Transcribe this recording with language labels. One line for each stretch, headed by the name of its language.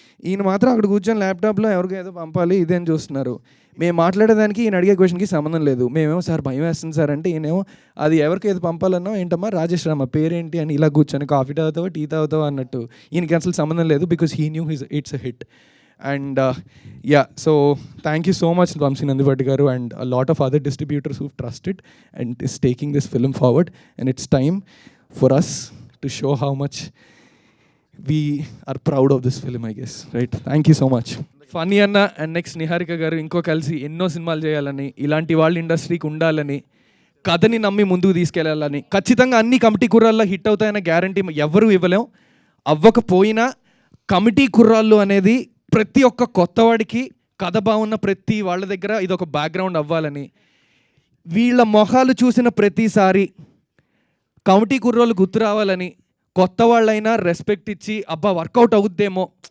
Telugu: ఈయన మాత్రం అక్కడ కూర్చొని ల్యాప్టాప్లో ఎవరికో ఏదో పంపాలి ఇదేం చూస్తున్నారు. మేము మాట్లాడేదానికి ఈయన అడిగే క్వశ్చన్కి సంబంధం లేదు. మేమేమో సార్ భయం వేస్తుంది సార్ అంటే, ఈయనేమో అది ఎవరికి ఏదో పంపాలన్నో ఏంటమ్మా రాజేష్ రామ పేరేంటి అని ఇలా కూర్చొని కాఫీ తాగుతావా టీ తాగుతావా అన్నట్టు. ఈయనకి అసలు సంబంధం లేదు,
English: Because he knew it's a hit. And so thank you so much Vamsi Nandivadi garu and a lot of other distributors who've trusted and is taking this film forward, and it's time for us to show how much we are proud of this film, I guess, right? Thank you so much.
Telugu: Funny Anna and next Niharika garu inko kalsi enno సినిమాలు చేయాలని, ఇలాంటి వాళ్ళ ఇండస్ట్రీకి ఉండాలని, కథని నమ్మి ముందుకు తీసుకెళ్లాలని, ఖచ్చితంగా అన్ని కమిటీ కుర్రాల్లో హిట్ అవుతాయన్న గ్యారంటీ ఎవరు ఇవ్వలేం. అవ్వకపోయినా కమిటీ కుర్రాళ్ళు అనేది ప్రతి ఒక్క కొత్తవాడికి, కథ బాగున్న ప్రతి వాళ్ళ దగ్గర ఇదొక బ్యాక్గ్రౌండ్ అవ్వాలని, వీళ్ళ మొహాలు చూసిన ప్రతిసారి కమిటీ కుర్రోళ్ళు గుర్తు రావాలని, కొత్త వాళ్ళైనా రెస్పెక్ట్ ఇచ్చి అబ్బా వర్కౌట్ అవుద్దేమో,